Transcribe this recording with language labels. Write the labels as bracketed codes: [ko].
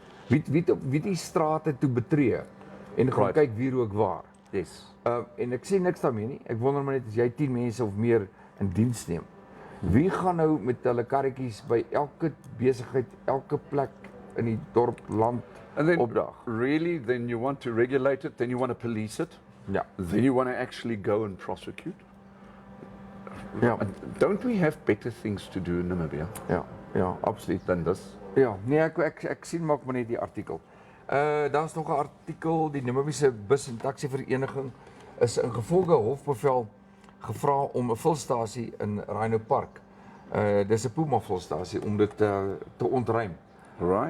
[af] Wie die strate toe betree en gaan kyk wie rook waar? [en] Yes. [af] En ek sê niks daarmee nie. Ek wonder maar net as jy 10 mense of meer in diens neem. Wie gaan nou met hulle karretjies by elke besigheid, elke plek in die dorp, land opdag? [en] Really, then you want to regulate it, then you want to police it, then you want to actually go and prosecute. [af] Ja. [en] Don't we have better things to do in Namibia? [af] Ja, absoluut. [en] Than this? [af] Ja, nee, ek sien maar net die artikel. Daar's nog 'n artikel, die Namibiese Bus en Taxi Vereniging is ingevolge hofbevel gevra om 'n vulstasie in Rhino Park. Dis 'n Puma vulstasie om dit te ontruim. [en] Right.